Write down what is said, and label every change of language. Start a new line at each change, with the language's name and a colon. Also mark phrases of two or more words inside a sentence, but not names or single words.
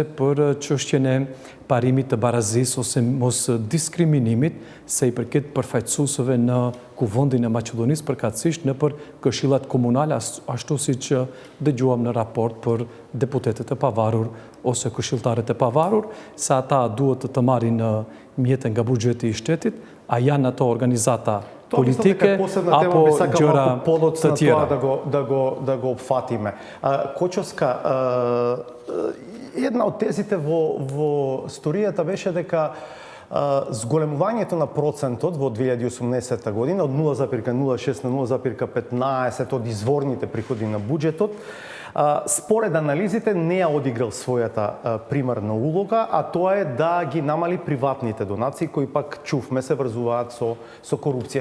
Albanian: për çështjen e parimit të barazisë ose mos diskriminimit se i përket përfaqësuesve në Kuvendin e Maqedonisë, përkatësisht në për këshillat komunale, ashtu siç dëgjuam në raport për deputetët e pavarur ose këshilltarët e pavarur, se ata duhet të marrin mjete nga buxheti i shtetit, a janë ato organizata politike apo gjëra të tjera.
Macedonian: Да го опфатиме. Кочовска, една од тезите во сторијата беше дека зголемувањето на процентот во 2018 година од 0,06 на 0,15 од изворните приходи на буџетот, според анализите не ја одиграл својата примарна улога, а тоа е да ги намали приватните донации, кои пак чувме се врзуваат со корупција.